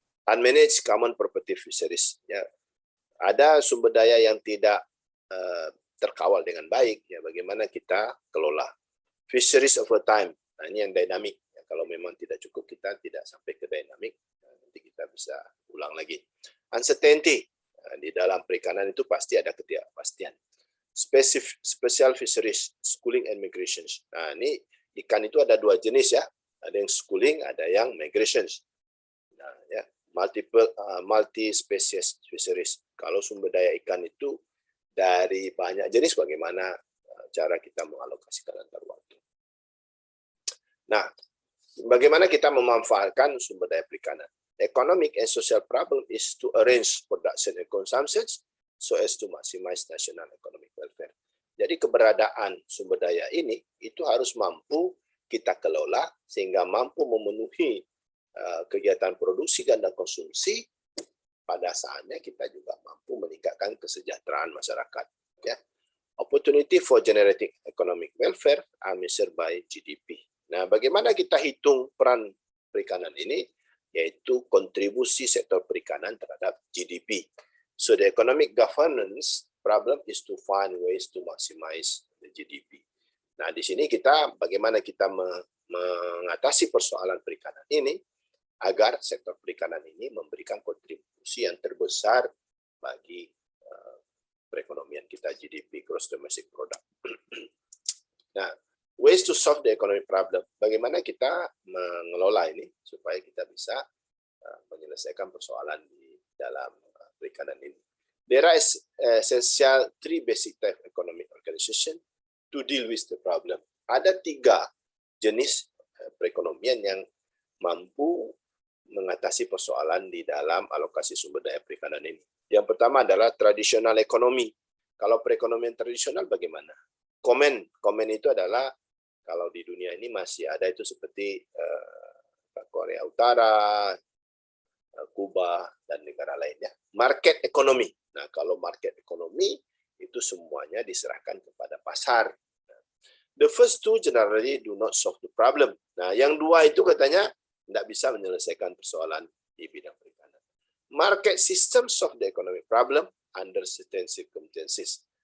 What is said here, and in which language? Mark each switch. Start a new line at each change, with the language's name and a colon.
English: Unmanaged common property fisheries.
Indonesian: Ya, ada sumber daya yang tidak terkawal dengan baik, ya bagaimana kita kelola. Fisheries over time, nah ini yang dinamik. Ya, kalau memang tidak cukup kita tidak sampai ke dinamik, nanti kita bisa ulang lagi. Uncertainty, di dalam perikanan itu pasti ada ketidakpastian.
English: Special fisheries, schooling and migrations.
Indonesian: Nah ini ikan itu ada dua jenis ya, ada yang schooling, ada yang migrations.
English: Nah ya, multi species fisheries.
Indonesian: Kalau sumber daya ikan itu dari banyak jenis, bagaimana cara kita mengalokasikan antar waktu. Nah, bagaimana kita memanfaatkan sumber daya perikanan?
English: Economic and social problem is to arrange production and consumption so as to maximize national economic welfare.
Indonesian: Jadi keberadaan sumber daya ini itu harus mampu kita kelola sehingga mampu memenuhi kegiatan produksi dan konsumsi. Pada saatnya kita juga mampu meningkatkan kesejahteraan masyarakat. Ya.
English: Opportunity for generating economic welfare are measured by GDP.
Indonesian: Nah, bagaimana kita hitung peran perikanan ini? Yaitu kontribusi sektor perikanan terhadap GDP.
English: So the economic governance problem is to find ways to maximize the GDP.
Indonesian: Nah, di sini kita bagaimana kita mengatasi persoalan perikanan ini agar sektor perikanan ini memberikan kontribusi yang terbesar bagi perekonomian kita, GDP, Gross Domestic Product.
English: Nah, ways to solve the economic problem.
Indonesian: Bagaimana kita mengelola ini supaya kita bisa menyelesaikan persoalan di dalam perikanan ini.
English: There are essential three basic type economic organization to deal with the problem.
Indonesian: Ada 3 jenis perekonomian yang mampu mengatasi persoalan di dalam alokasi sumber daya perikanan ini. Yang pertama adalah tradisional ekonomi. Kalau perekonomian tradisional bagaimana? Komen itu adalah kalau di dunia ini masih ada itu seperti Korea Utara, Kuba, dan negara lainnya. Market ekonomi. Nah, kalau market ekonomi itu semuanya diserahkan kepada pasar.
English: The first two generally do not solve the problem.
Indonesian: Nah, yang dua itu katanya tidak bisa menyelesaikan persoalan di bidang perikanan.
English: Market system solve the economic problem under certain circumstances.